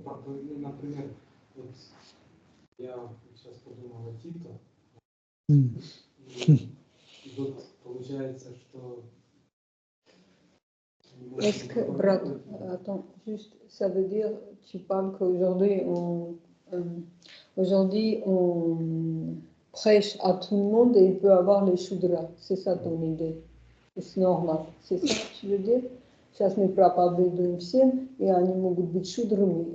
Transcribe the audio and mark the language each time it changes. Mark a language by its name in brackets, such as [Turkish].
[Russian] Например, вот я сейчас подумал о Тито, и вот получается, что... [French] Est-ce que, Brad, attends, juste, ça veut dire, tu parles qu'aujourd'hui on prêche à tout le monde et il peut avoir les Shudras. C'est ça ton idée? C'est normal. C'est ça que tu veux dire? [Russian] Сейчас мы проповедуем всем, и они могут быть шудрами.